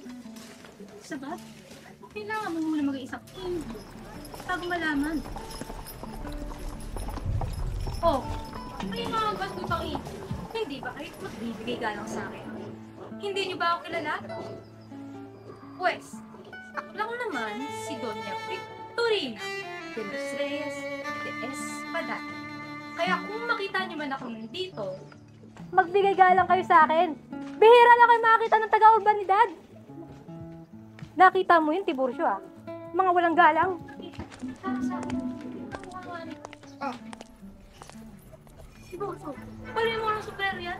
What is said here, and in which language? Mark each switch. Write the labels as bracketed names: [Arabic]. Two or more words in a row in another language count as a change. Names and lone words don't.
[Filipino] Sabat, kailangan mo muna mag-iisang Indio bago malaman. Oh, may mga bastutang Indio. Hindi ba kayo magbibigay galang sa akin? Hindi niyo ba ako kilala? Pues, ako lang naman si Doña Victorina de los Reyes de Espada. Kaya kung makita niyo man ako nandito, Magbigay galang kayo sa akin. Bihira lang kayo makakita ng taga-urbanidad. Nakita mo yun, Tiburcio ah. Mga walang galang. sa akin, Siguro, pala mo ng super yan.